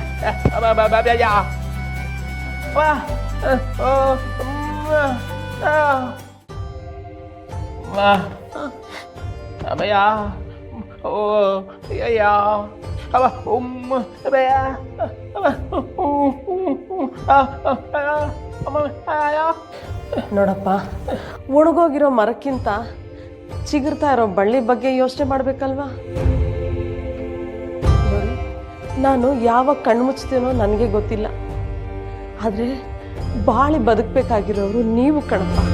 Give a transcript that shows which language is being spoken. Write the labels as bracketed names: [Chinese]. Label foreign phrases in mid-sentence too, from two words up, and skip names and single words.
[Kannada] Apa ya? Apa? Oh, apa ya? Oh, ya. Apa? Apa ya? Apa? ನೋಡಪ್ಪ, ಒಣಗೋಗಿರೋ ಮರಕ್ಕಿಂತ ಚಿಗುರ್ತಾ ಇರೋ ಬಳ್ಳಿ ಬಗ್ಗೆ ಯೋಚನೆ ಮಾಡ್ಬೇಕಲ್ವಾ? ನೋಡಿ, ನಾನು ಯಾವಾಗ ಕಣ್ಮುಚ್ತೀನೋ ನನಗೆ ಗೊತ್ತಿಲ್ಲ, ಆದರೆ ಬಾಳಿ ಬದುಕಬೇಕಾಗಿರೋರು ನೀವು ಕಣಪ್ಪ.